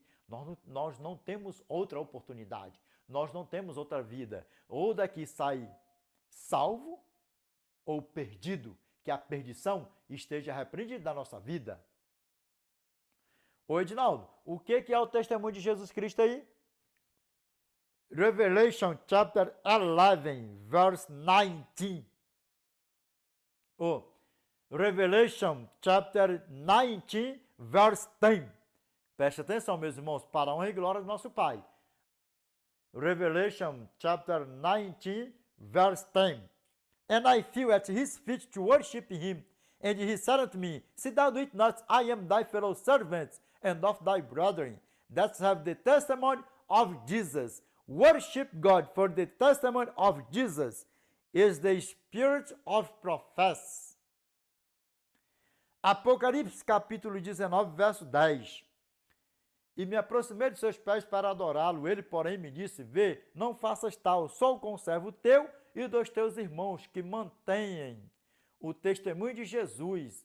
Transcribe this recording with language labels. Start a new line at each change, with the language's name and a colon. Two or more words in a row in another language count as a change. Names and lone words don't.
Portuguese: Nós não temos outra oportunidade, nós não temos outra vida. Ou daqui sai salvo ou perdido, que a perdição esteja repreendida da nossa vida. Ô Edinaldo, o que é o testemunho de Jesus Cristo aí?
English: Revelation chapter 11, verse 19. Revelation chapter 19, verse 10.
Portuguese: Preste atenção, meus irmãos, para a honra e glória do nosso Pai.
English: Revelation chapter 19, verse 10. And I fell at his feet to worship him. And he said unto me, Sit down, eat not, I am thy fellow servant and of thy brethren, that have the testimony of Jesus. Worship God, for the testimony of Jesus is the spirit of prophecy.
Portuguese: Apocalipse capítulo 19, verso 10. E me aproximei de seus pés para adorá-lo. Ele, porém, me disse, vê, não faças tal, sou o conservo teu e dos teus irmãos que mantêm o testemunho de Jesus.